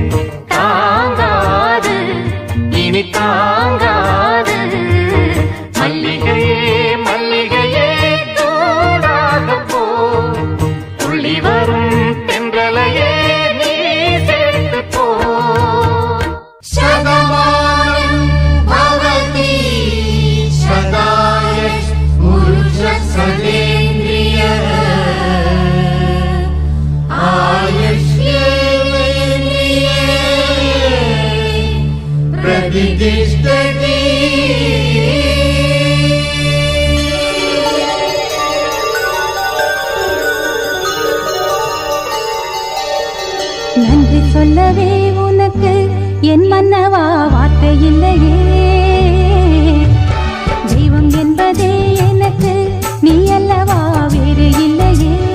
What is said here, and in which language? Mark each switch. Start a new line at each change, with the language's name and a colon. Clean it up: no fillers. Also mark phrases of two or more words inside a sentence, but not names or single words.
Tamil: தாங்காது இனி தாங்காது மல்லிகையே மல்லிகையே தூதாக போ துளி வரும் தென்றலையே நீ சேர்த்து போ
Sanskrit: शतमानं भवति शतायुः पुरुषसतेन्द्रियः आयुष्येवेन्द्रिये प्रतिष्ठति
Tamil: நன்றி சொல்லவே உனக்கு என் மன்னவா வார்த்தை இல்லையே தெய்வம் என்பதே எனக்கு நீ அல்லவா வேறு இல்லையே